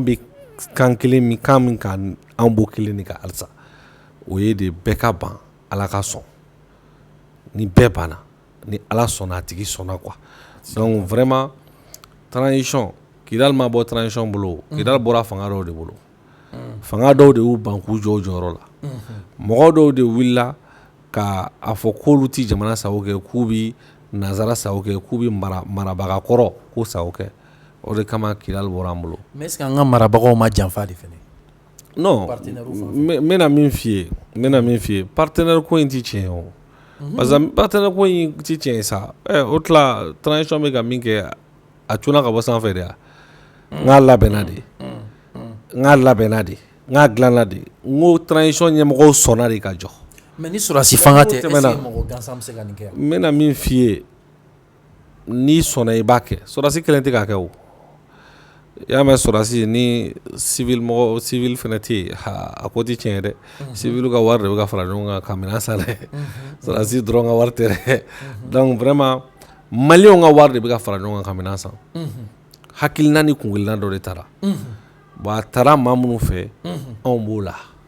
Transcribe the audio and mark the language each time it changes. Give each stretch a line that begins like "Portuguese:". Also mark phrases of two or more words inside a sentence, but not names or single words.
Bambara: bɛ kan kelen min kan min kan anw b'o kelen de kan halisa o ye de bɛɛ ka ban Ala ka sɔn ni bɛɛ banna ni Ala sɔnna a tigi sɔnna
French: quoi donc vraiment
Bambara: transition Kidal ma bɔ transition bolo Kidal bɔra fanga dɔw de bolo fanga dɔw de y'u ban k'u jɔ o jɔyɔrɔ la mɔgɔ dɔw de wulila ka a fɔ k'olu ti jamana sago kɛ k'u bi nazara sago kɛ k'u bi marabaga kɔrɔ k'u sago kɛ o de kama Kidal bɔra an bolo
French: mais est-ce que
Bambara: an ka marabagaw ma janfa de fɛnɛ non n bɛna min f'i ye partenaire ko in ti tiɲɛ ye o
French: parce que
Bambara: partenaire ko in ti tiɲɛ ye sa o tila transition bɛ ka min kɛ a cunna ka bɔ sanfɛ de n k'a labɛnna de n k'a dilanna de n ko transition ɲɛmɔgɔw sɔnna de ka jɔ mais ni sɔrɔdasi fanga tɛ
French: est-ce que
Bambara: mɔgɔ gansan bɛ se ka nin kɛ n bɛna min f'i ye n'i sɔnna i b'a kɛ sɔrɔdasi kelen tɛ k'a kɛ o i y'a mɛn sɔrɔdasi ni civil fɛnɛ tɛ yen a ko ti tiɲɛ ye dɛ civil ka wari de bɛ ka fara ɲɔgɔn kan ka minɛn san dɛ sɔrɔdasi dɔrɔn ka wari tɛ dɛ
French: donc vraiment
Bambara: maliyɛnw ka wari de bɛ ka fara ɲɔgɔn kan ka minɛn san hakilina ni kungilinna dɔ de taara bon a taara maa minnu fɛ anw b'o la